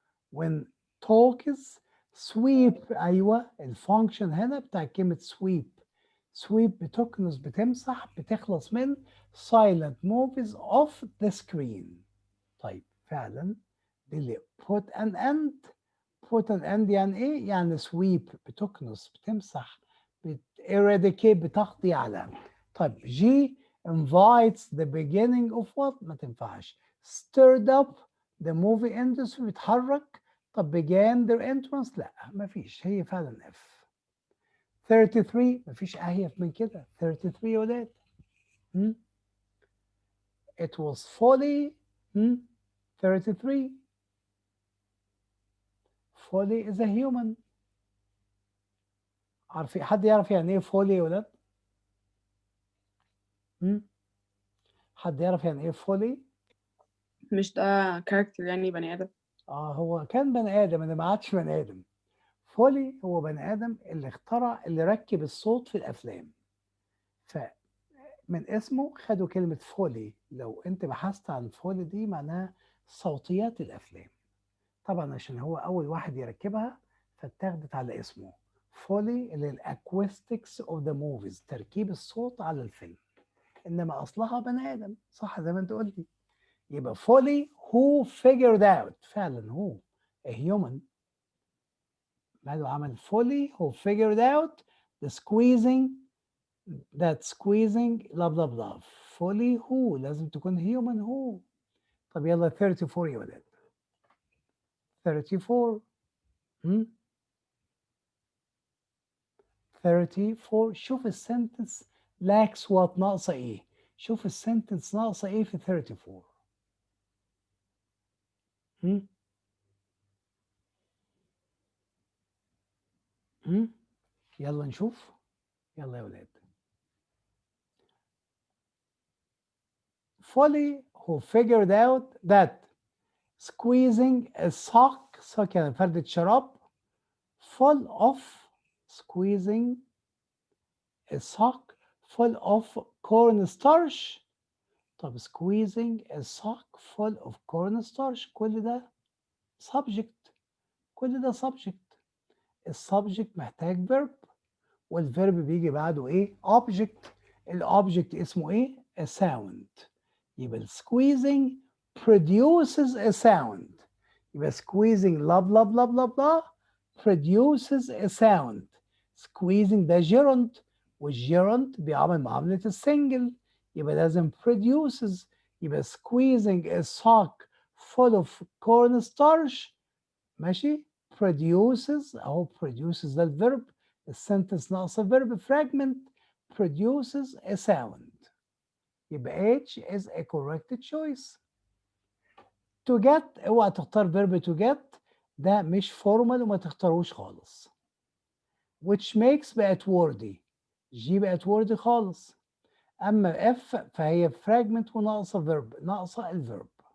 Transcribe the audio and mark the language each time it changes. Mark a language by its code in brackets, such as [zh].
[ar] when talks sweep، أيوة الفانكشن هنا بتاع كلمة sweep. sweep بتكنس بتمسح بتخلص من [en] silent movies of the screen. [ar] طيب فعلا دي اللي [en] put an end. put an end [ar] يعني ايه؟ يعني sweep بتكنس بتمسح eradicate بتقضي على. [en] طيب G invites the beginning of what؟ [ar] ما تنفعش. [en] stirred up the movie industry بتحرك. [ar] طب [en] began their entrance؟ [ar] لا مفيش، هي فعلا F. 33 مفيش أهيف من كده. 33 يا ولاد. [en] It was folly. 33 folly is a human. [ar] عارفين حد يعرف يعني ايه folly يا ولاد؟ حد يعرف يعني ايه folly؟ مش ده كاركتر يعني بني آدم؟ هو كان بني آدم، أنا ما عادش بني آدم. فولي هو بني آدم اللي اخترع، اللي ركب الصوت في الأفلام. فمن اسمه خدوا كلمة فولي. لو أنت بحثت عن فولي دي معناها صوتيات الأفلام. طبعا عشان هو أول واحد يركبها فاتاخدت على اسمه. فولي اللي الأكوستكس أوف ذا موفيز، تركيب الصوت على الفيلم. إنما أصلها بني آدم، صح زي ما أنت قلتي. [en] يبقى Foley who figured out، [ar] فعلا هو [en] a human. [ar] ماله عمل [en] Foley who figured out the squeezing that squeezing blah blah blah. [ar] فولي who لازم تكون human who. طب يلا 34 يا ولاد. 34 34 شوف السنتنس [en] lacks what، [ar] ناقصة ايه. شوف السنتنس ناقصة ايه في 34. يلا نشوف. يلا يا ولاد. [en] Folly who figured out that squeezing a sock [ar] يعني فردة شراب [en] full of squeezing a sock full of cornstarch. طب squeezing a sock full of cornstarch [ar] كل ده [en] subject. [ar] كل ده subject. السبجكت محتاج verb والverb بيجي بعده ايه؟ object. الobject اسمه ايه؟ a sound. يبقى [en] squeezing produces a sound. يبقى squeezing blah blah blah blah blah produces a sound. [ar] squeezing ده gerund والgerund بيعمل معاملة السنجل، يبقى لازم produces. [en] يبقى squeezing a sock full of cornstarch ماشي produces أهو produces ده الverb، السنتنس ناقصة verb fragment produces a sound. يبقى H is a correct choice. to get [ar] اوعى تختار verb to get، ده مش formal وما تختاروش خالص. [en] which makes بقت wordy. G بقت wordy خالص. [ar] أما F فهي fragment وناقصة verb، ناقصة الverb.